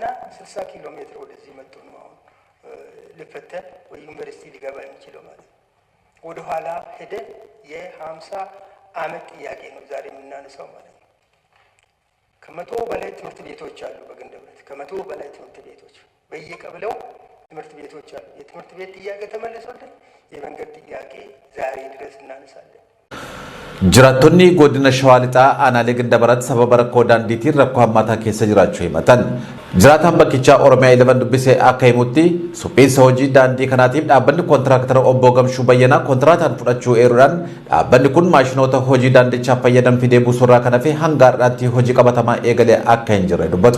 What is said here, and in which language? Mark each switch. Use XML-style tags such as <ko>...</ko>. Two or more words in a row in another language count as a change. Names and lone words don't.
<am>60 ኪሎ ሜትር ወደዚህ መጥቶ ነው አሁን ሊፈተን ወይ ዩኒቨርሲቲ ሊገባ የሚችለው ማለት ነው። ወደ ኋላ ሄደን የ50 ዓመት ጥያቄ ነው ዛሬ የምናነሳው ማለት ነው። ከመቶ በላይ ትምህርት ቤቶች አሉ በግንደበረት። ከመቶ በላይ ትምህርት ቤቶች በየቀበሌው ትምህርት ቤቶች አሉ። የትምህርት ቤት ጥያቄ ተመልሶልን የመንገድ ጥያቄ ዛሬ ድረስ እናነሳለን።</am> <om>Jiraattonni godina Shawaa Lixaa aanaalee Gindabaraatti sababa rakkoo daandiitiin rakkoo hammaataa keessa jiraachuu himatan. Jiraataan bakkichaa Oromiyaa 11 dubbisee akka himutti suphiinsa hojii daandii kanaatiif dhaabbanni kontiraaktara obbo Gamshuu Bayyanaa kontiraataan fudhachuu eeruudhaan dhaabbanni kun maashinoota hojii daandichaa fayyadan fidee buusurraa kan hafe hanga har'aatti hojii qabatamaa eegalee akka hin jirre dubbatu.</om>